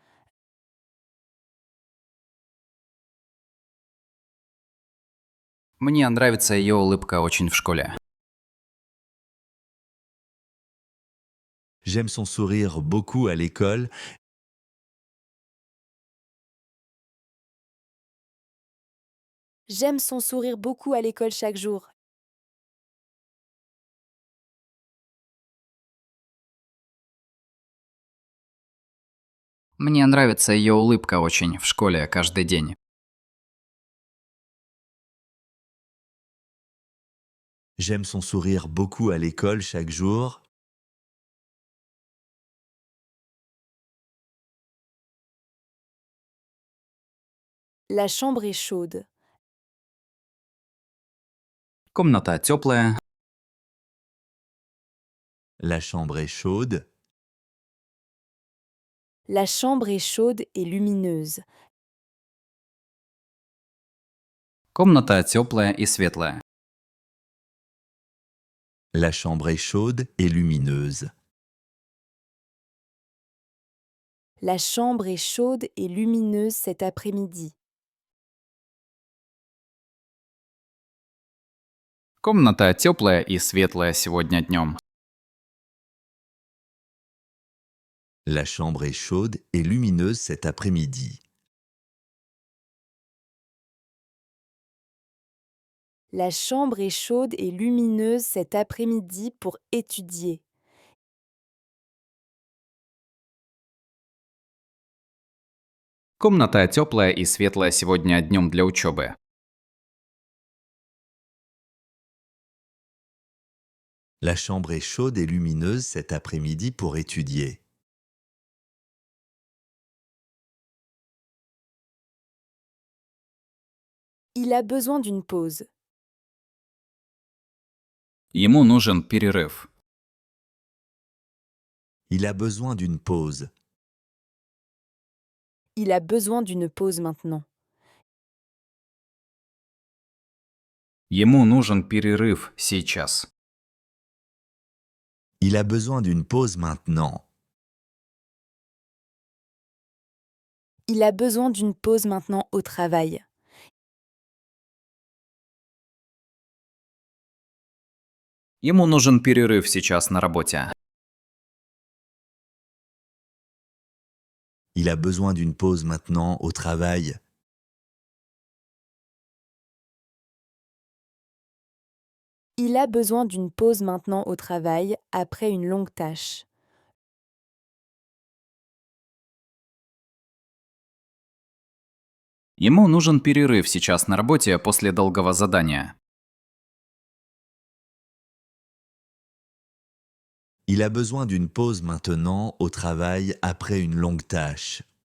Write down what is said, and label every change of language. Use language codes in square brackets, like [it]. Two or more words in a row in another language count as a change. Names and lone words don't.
[ru] Мне нравится ее улыбка очень в школе. [fr] J'aime son sourire beaucoup à l'école. J'aime son sourire beaucoup à l'école chaque jour. [ru] Мне нравится ее улыбка очень в школе каждый день. [fr] J'aime son sourire beaucoup à l'école chaque jour. La chambre est chaude. [ru] Комната теплая. [fr] La chambre est chaude. La chambre est chaude et lumineuse. [ru] Комната теплая и светлая. [fr] La chambre est chaude et lumineuse. La chambre est chaude et lumineuse cet après-midi. [ru] Комната теплая и светлая сегодня днем. [fr] La chambre est chaude et lumineuse cet après-midi. La chambre est chaude et lumineuse cet après-midi pour étudier. [ru] Комната теплая и светлая сегодня днем для учебы. [fr] La chambre est chaude et lumineuse cet après-midi pour étudier. Il a besoin d'une pause. [ru] Ему нужен перерыв. [fr] Il a besoin d'une pause. Il a besoin d'une pause maintenant. [ru] Ему нужен перерыв сейчас. [fr] Il a besoin d'une pause maintenant. Il a besoin d'une pause maintenant au travail. [ru] Ему нужен перерыв сейчас на работе. [fr] Il a besoin d'une pause maintenant au travail. Il a besoin d'une pause maintenant au travail après une longue tâche. [ru] Ему нужен перерыв сейчас на работе после долгого задания. [fr] Il a besoin d'une pause maintenant au travail après une longue tâche.